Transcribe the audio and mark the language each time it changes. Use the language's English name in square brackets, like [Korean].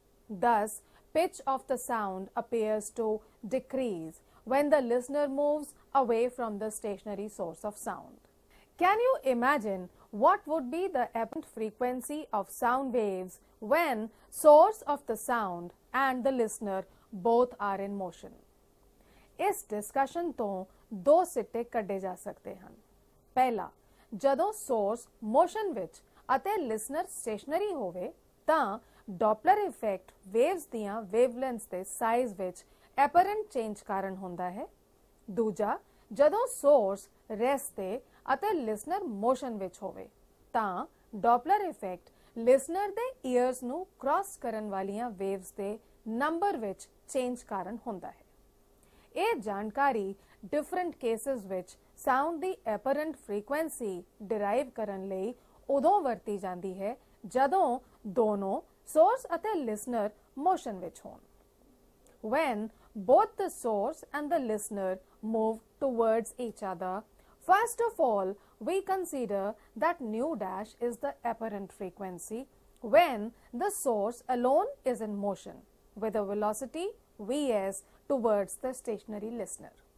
[English] Thus, pitch of the sound appears to decrease when the listener moves away from the stationary source of sound. Can you imagine what would be the apparent frequency of sound waves when source of the sound and the listener both are in motion? [Punjabi] इस discussion तो दो सिੱਟੇ ਕੱਢੇ ਜਾ ਸਕਦੇ ਹਨ। ਪਹਿਲਾ, ਜਦੋਂ source motion ਵਿੱਚ ਅਤੇ ਲਿਸਨਰ ਸਟੇਸ਼ਨਰੀ ਹੋਵੇ ਤਾਂ ਡੋਪਲਰ ਇਫੈਕਟ ਵੇਵਸ ਦੀਆਂ ਵੇਵਲੈਂਥਸ ਦੇ ਸਾਈਜ਼ ਵਿੱਚ ਐਪਰੈਂਟ ਚੇਂਜ ਕਾਰਨ ਹੁੰਦਾ ਹੈ। ਦੂਜਾ, ਜਦੋਂ ਸੋਰਸ ਰੈਸਟ ਤੇ ਅਤੇ ਲਿਸਨਰ ਮੋਸ਼ਨ ਵਿੱਚ ਹੋਵੇ ਤਾਂ ਡੋਪਲਰ ਇਫੈਕਟ ਲਿਸਨਰ ਦੇ ਈਅਰਸ ਨੂੰ ਕ੍ਰਾਸ ਕਰਨ ਵਾਲੀਆਂ ਵੇਵਸ ਦੇ ਨੰਬਰ ਵਿੱਚ ਚੇਂਜ ਕਾਰਨ ਹੁੰਦਾ ਹੈ। ਇਹ ਜਾਣਕਾਰੀ ਡਿਫਰੈਂਟ ਕੇਸਿਸ ਵਿੱਚ ਸਾਊਂਡ ਦੀ ਐਪਰੈਂਟ ਫ੍ਰੀਕੁਐਂਸੀ ਡਿਰਾਈਵ ਕਰਨ ਲਈ ਉਦੋਂ ਵਰਤੀ ਜਾਂਦੀ ਹੈ ਜਦੋਂ ਦੋਨੋਂ source ਅਤੇ listener motion ਵਿੱਚ ਹੋਣ। [English] When both the source and the listener move towards each other, first of all, we consider that nu dash is the apparent frequency when the source alone is in motion with a velocity vs towards the stationary listener.